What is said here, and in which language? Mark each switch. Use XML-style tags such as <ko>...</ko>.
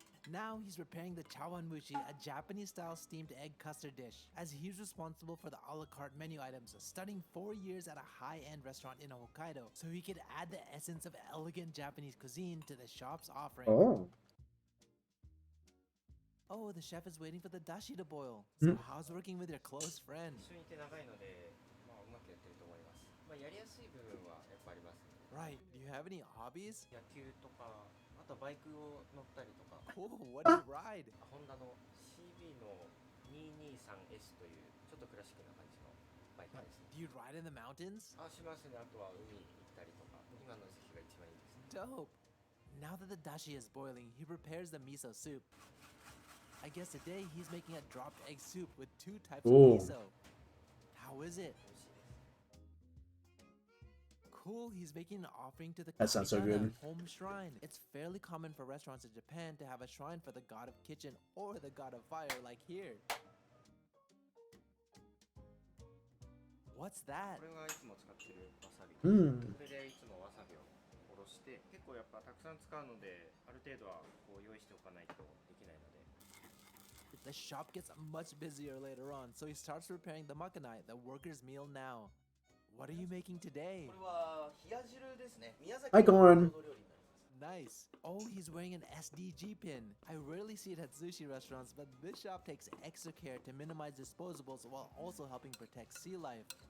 <en>Now he's preparing the chawanmushi, a Japanese-style steamed egg custard dish, as he's responsible for the a la carte menu items, studying 4 years at a high-end restaurant in Hokkaido, so he could add the essence of elegant Japanese cuisine to the shop's offering. Oh. Oh, the chef is waiting for the dashi to boil. So how's working with your close friend?</en> <ja>一緒にいて長いので、うまくやってると思いますやりやすい部分はやっぱありますね</ja> <en>Right, do you have any hobbies?</en> <ja>野球とかあとバイクを乗ったりとか</ja> <en>Cool, what do you ride?</en> <ja>ホンダの CB の 223S というちょっとクラシックな感じのバイクですね</ja> <en>Do you ride in the mountains?</en> <ja>しますねあとは海行ったりとか今の時期が一番いいです</ja> <en>Dope. Now that the dashi is boiling, he prepares the miso soup. I guess today he's making a dropped egg soup with 2 types Ooh. of miso. How is it?</en> <ja>美味しいです</ja> <en>Cool, he's making an offering to the That sounds so Kamikana, good. home shrine. It's fairly common for restaurants in Japan to have a shrine for the god of kitchen or the god of fire, like here. What's that?</en> <ja>これがいつも使ってるわさびうんこれでいつもわさびをおろして結構やっぱたくさん使うのである程度はこう用意しておかないとできないので</ja> <en>The shop gets much busier later on, so he starts preparing the makanai, the worker's meal now. What are you making today?</en> <ja>これは冷や汁ですね宮崎</ja> <en>Hi,</en> <ja>の</ja> <en>Corn.</en> <ja>郷土料理になります</ja> <en>Nice. Oh, he's wearing an SDG pin. I rarely see it at sushi restaurants, but this shop takes extra care to minimize disposables while also helping protect sea life.</en>